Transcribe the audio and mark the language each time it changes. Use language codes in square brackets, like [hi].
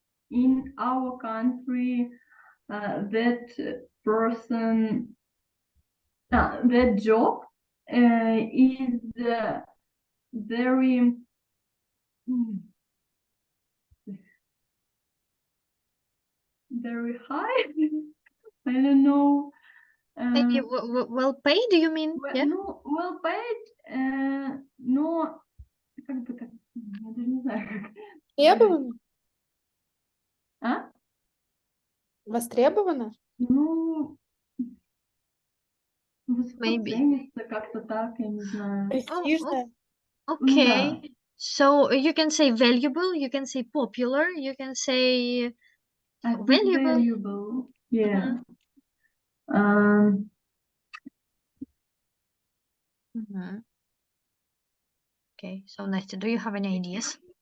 [en] In our country, that person, that job is very very high. I don't know. Maybe well paid, do you mean? Yeah. No, well paid, [ru] но как бы так, я даже не знаю, как. Востребовано? А? Востребовано? Ну, высоко [en] Maybe. [ru] ценится, как-то так, я не знаю. Престижное? [en] Okay. So you can say valuable, you can say popular, you can say I think valuable. valuable. Yeah. Okay, so Nastya, do you have any ideas?